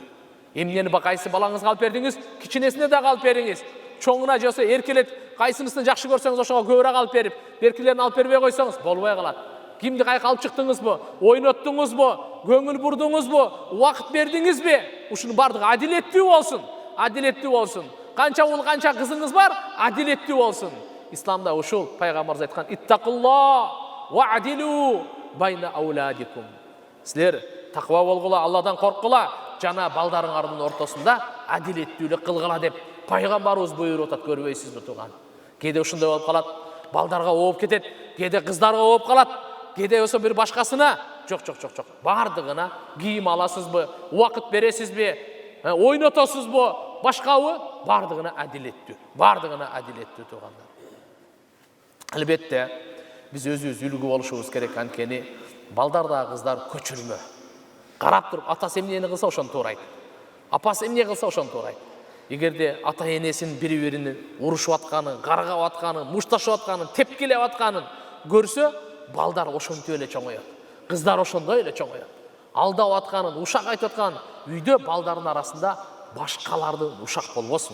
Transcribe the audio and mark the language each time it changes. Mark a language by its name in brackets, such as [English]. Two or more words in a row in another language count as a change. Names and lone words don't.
[Kyrgyz] Эмнени кайсы балаңызга алып бердиңиз, кичинесине да алып бериңиз. Чоңуна жаса эркелет, кайсынысын жакшы көрсөңүз ошого көбүрөөк алып берип, беркилерин алып бербей койсоңуз болбой калат. Кимди кайка алып чыктыңызбы, ойноттуңузбу, көңүл бурдуңузбу, убакыт бердиңизби? Ушунун бардыгы адилеттүү болсун. Адилеттүү болсун. [Kazakh] қанша ұл, қанша қызыңыз бар, әділетті болсын. Исламда ушул пайғамбарымыз айтқан: [Arabic] «اتقوا الله واعدلوا بين أولادكم». [Kazakh] Сілер тақуа болғыла, Алладан қорққыла, жана балдарыңардың ортасында әділеттүүлік қылғыла деп пайғамбарымыз бұйырып отат, көрбейсіз бе туған? [Kyrgyz] Кейде ушундай болуп калат, балдарға ооп кетет, кейде қыздарға ооп калат, кейде осы бір башкасына. Жоқ. Бардығына кийим аласызбы, уақыт бересізбе, ойнотосузбу, башкабы, бардығына әдилеттүү. Бардығына әдилеттүү тугандар. Албетте, биз өзүбүз үлгү болушубуз керек, анткени балдардағы қыздар көчүрмө. [Kazakh] Қарап тұрып, [Kyrgyz] атасы эмнени кылса ошону туурайт. Апасы эмне кылса ошону туурайт. Эгерде ата энесин бири-бирини урушуп атканын, каргап атканын, мушташып атканын, тепкилеп атканын көрсө, балдар ошентип эле чоңойот. Кыздар ошондой эле чоңойот. Алдап атканын, ушак айтып атканын үйдө балдардын арасында башкалардын ушак болбосун.